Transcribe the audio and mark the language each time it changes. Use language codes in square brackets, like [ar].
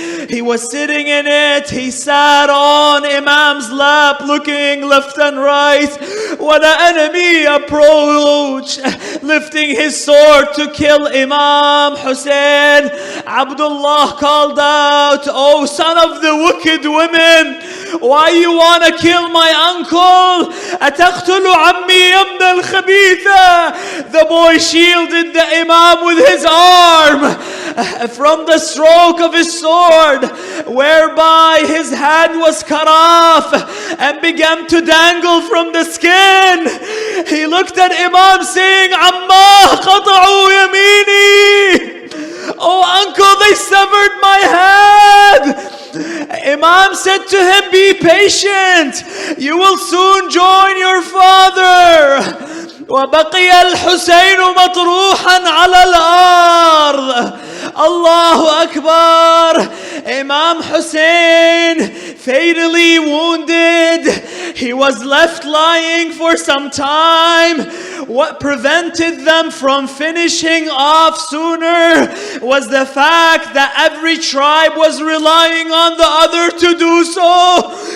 [en] He was sitting in it. He sat on Imam's lap, looking left and right, when an enemy approached, lifting his sword to kill Imam Hussein. Abdullah called out, "Oh, son of the wicked women, why you want to kill my uncle? [ar] أتقتل عمي يا ابن الخبيثة." [en] The boy shielded the Imam with his arm from the stroke of his sword, whereby his hand was cut off and began to dangle from the skin. He looked at Imam saying, [ar] "Amma قطعوا يميني." [en] "Oh uncle, they severed my head." Imam said to him, "Be patient, you will soon join your father." [ar] وبقي الحسين مطروحا على الأرض. Allahu Akbar. [en] Imam Hussein, fatally wounded, he was left lying for some time. What prevented them from finishing off sooner was the fact that every tribe was relying on the other to do so.